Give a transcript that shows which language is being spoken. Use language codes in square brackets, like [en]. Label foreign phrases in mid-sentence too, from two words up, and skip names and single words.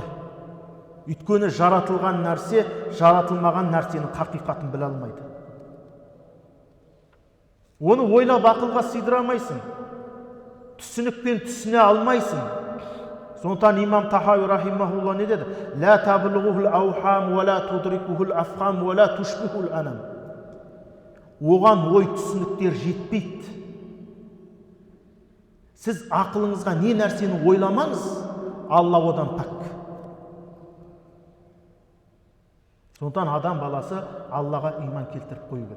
[kk] Өйткені жаратылған нәрсе, жаратылмаған нәрсенің хақиқатын біле алмайды. Оны ойлап ақылға сыйдыра алмайсың. Түсінікпен түсіне алмайсың. Сондықтан имам Тахауи рахимахулла не деді? [ar] «لا تبلغه الأوهام, ولا تدركه الأفهام ولا تشبهه الأنام». [kk] Оған ой түсініктер жетпейді. Сіз ақылыңызға не нәрсені ойламаңыз, Алла одан пәк. Сондықтан адам баласы Аллаға иман келтіріп қою керек.